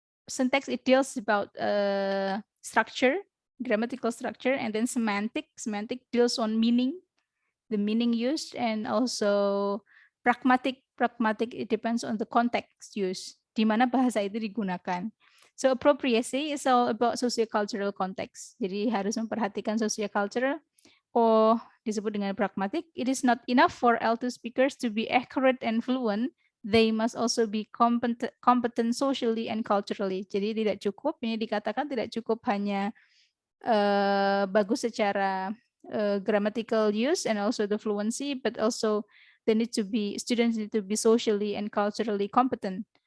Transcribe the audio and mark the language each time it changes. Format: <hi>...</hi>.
<en>Syntax, it deals about structure, grammatical structure, and then semantic. Semantic deals on meaning, the meaning used, and also pragmatic. Pragmatic, it depends on the context used,</en> <id>di mana bahasa itu digunakan.</id> <en>So appropriacy is all about socio-cultural context.</en> <id>Jadi harus memperhatikan socio-cultural. Or disebut dengan pragmatic.</id> <en>It is not enough for L2 speakers to be accurate and fluent. They must also be competent socially and culturally.</en> <id>Jadi tidak cukup, ini dikatakan tidak cukup hanya bagus secara</id> <en>grammatical use and also the fluency, but also students need to be socially and culturally competent.</en>